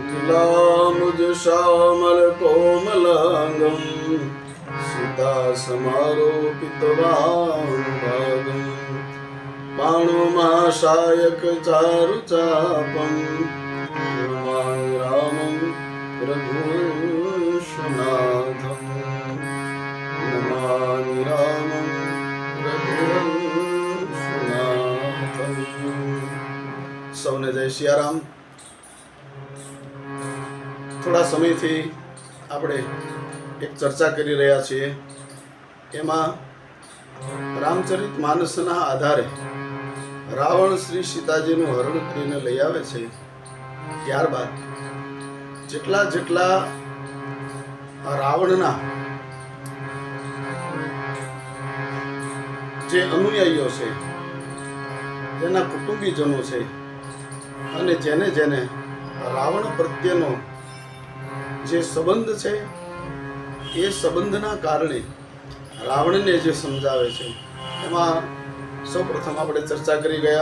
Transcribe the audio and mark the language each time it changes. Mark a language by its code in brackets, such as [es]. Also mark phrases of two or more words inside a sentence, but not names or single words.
[sa] कमलामुज श्यामल कोमलांगं सीता समारोपितवानुभागं पाणुमाशायक चारुचापं नमामि रामं रघुवंशनाथं नमामि रामं रघुवंशनाथं। [hi] सौने जय सियाराम। [gu] થોડા સમયથી આપણે એક ચર્ચા કરી રહ્યા છીએ, એમાં રામચરિત માનસના આધારે રાવણ શ્રી સીતાજીનું હરણ કરીને લઈ આવે છે. ત્યારબાદ જેટલા જેટલા રાવણના જે અનુયાયીઓ છે, જેના કુટુંબીજનો છે, અને જેને જેને રાવણ પ્રત્યેનો જે સંબંધ છે, એ સંબંધના કારણે રાવણને જે સમજાવે છે, એમાં સૌપ્રથમ આપણે ચર્ચા કરી ગયા.